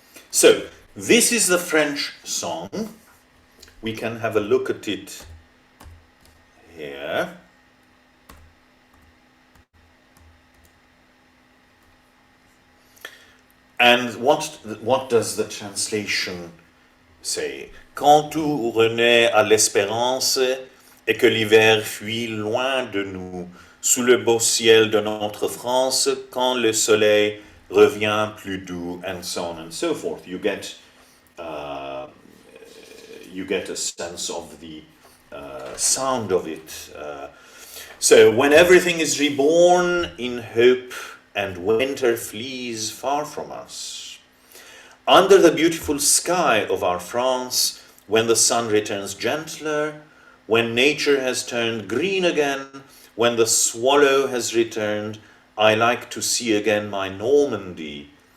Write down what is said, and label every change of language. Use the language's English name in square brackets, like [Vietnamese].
[English] So, this is the French song. We can have a look at it here. And what does the translation say? [French] Quand tout renaît à l'espérance et que l'hiver fuit loin de nous, sous le beau ciel de notre France, quand le soleil revient plus doux, [English] and so on and so forth. You get you get a sense of the sound of it. So, when everything is reborn in hope and winter flees far from us, under the beautiful sky of our France, when the sun returns gentler, when nature has turned green again, when the swallow has returned, I like to see again my Normandy.